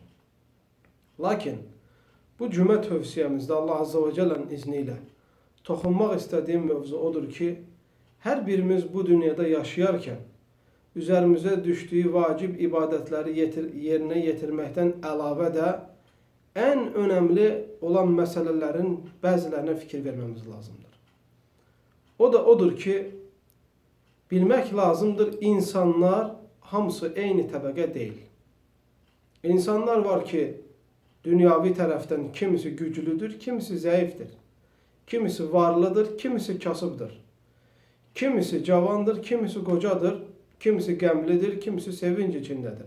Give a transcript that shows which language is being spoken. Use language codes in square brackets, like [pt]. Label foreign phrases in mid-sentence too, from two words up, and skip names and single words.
[tr] Lakin bu cümə tövsiyemizde Allah Azze ve Celle'nin izniyle toxunmaq istediğim mövzu odur ki her birimiz bu dünyada yaşayarken üzerimize düştüğü vacib ibadetleri yerine getirmekten əlavə de en önemli olan meselelerin bəzilerine fikir vermemiz lazımdır. [az] O da odur ki bilmek lazımdır insanlar hamısı eyni təbəqə değil. İnsanlar var ki dünyavi tərəfdən kimisi güclüdür, kimisi zayıftır. Kimisi varlıdır, kimisi kasıbdır. Kimisi cavandır, kimisi kocadır, kimisi qəmlidir, kimisi sevinç içindedir.